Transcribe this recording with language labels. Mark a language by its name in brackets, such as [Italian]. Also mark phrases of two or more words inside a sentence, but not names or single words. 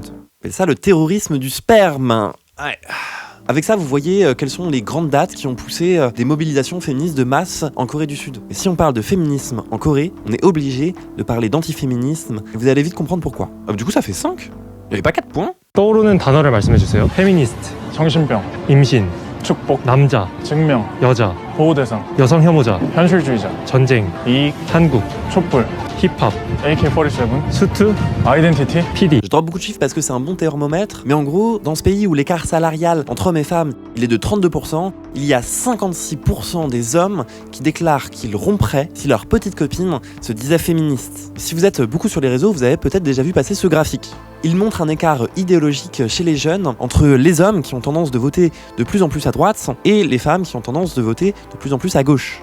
[French] C'est ça le terrorisme du sperme. Ouais. Avec ça, vous voyez quelles sont les grandes dates qui ont poussé des mobilisations féministes de masse en Corée du Sud. Et si on parle de féminisme en Corée, on est obligé de parler d'antiféminisme, et vous allez vite comprendre pourquoi. Du coup, ça fait 5. Il n'y avait pas 4 points. [Korean] 떠오르는 단어를 말씀해 주세요. 페미니스트, 정신병, 임신, 축복, 남자, 증명, 여자, 보호대상, 여성 혐오자, 현실주의자, 전쟁, 이익, 한국, 촛불, 힙합, AK-47, 수트, 아이덴티티, PD. [French] Je drop beaucoup de chiffres parce que c'est un bon thermomètre, mais en gros, dans ce pays où l'écart salarial entre hommes et femmes, il est de 32%, il y a 56% des hommes qui déclarent qu'ils romperaient si leur petite copine se disait féministe. Si vous êtes beaucoup sur les réseaux, vous avez peut-être déjà vu passer ce graphique. Il montre un écart idéologique chez les jeunes entre les hommes qui ont tendance de voter de plus en plus à droite et les femmes qui ont tendance de voter de plus en plus à gauche.